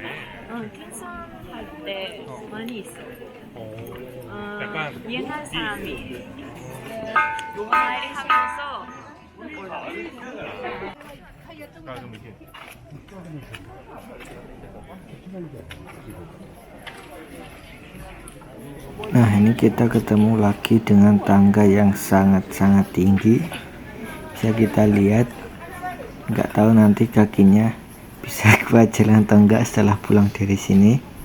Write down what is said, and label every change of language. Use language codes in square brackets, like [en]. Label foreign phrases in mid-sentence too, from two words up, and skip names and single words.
[ko] 계산할 때 많이 있어요. 약간 옛날 사람이 노가리 하면서 좀 이렇게 [id] Nah, ini kita ketemu lagi dengan tangga yang sangat-sangat tinggi. Bisa kita lihat, nggak tahu nanti kakinya bisa kuat jalan atau enggak setelah pulang dari sini.